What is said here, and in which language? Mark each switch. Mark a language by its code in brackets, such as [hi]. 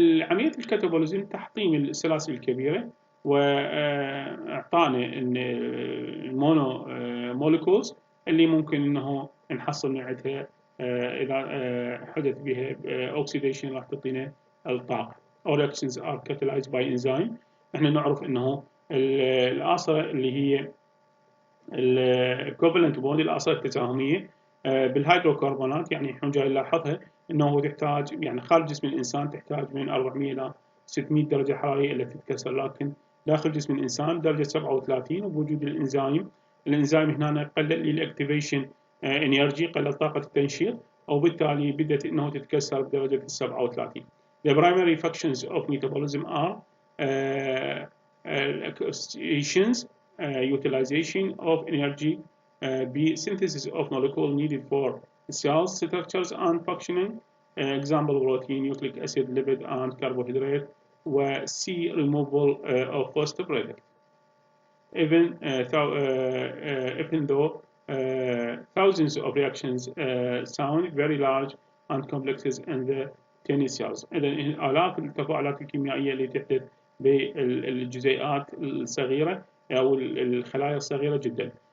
[ar] عملية الكاتابوليزم تحطيم السلاسل الكبيرة وإعطانا المونو موليكولز اللي ممكن إنه نحصل من عندها إذا حدث بها أوكسيديشن راح تعطينا الطاقة. [en] reactions are catalyzed by enzyme. [ar] احنا نعرف إنه الآثار اللي هي الكوفالنت بوند الآثار التساهمية بالهيدروكربونات، يعني احنا جاي نلاحظها انه تحتاج يعني خارج جسم الانسان تحتاج من 400 الى 600 درجه حراريه التي تتكسر، لكن داخل جسم الانسان درجه 37. وبوجود الانزيم هنا قلل الاكتيفيشن انرجي، قلل طاقه التنشيط، وبالتالي بدات انه تتكسر بدرجه 37. [en] The primary functions of metabolism are oxidations, utilization of energy, B, synthesis of molecules needed for cell structures and functioning, example protein, nucleic acid, lipid, and carbohydrate, C, removal of waste product. Even though thousands of reactions sound very large and complexes in the tiny cells. [ar] إذا آلاف التفاعلات الكيميائية اللي تحدث بالجزيئات الصغيرة أو الخلايا الصغيرة جدا.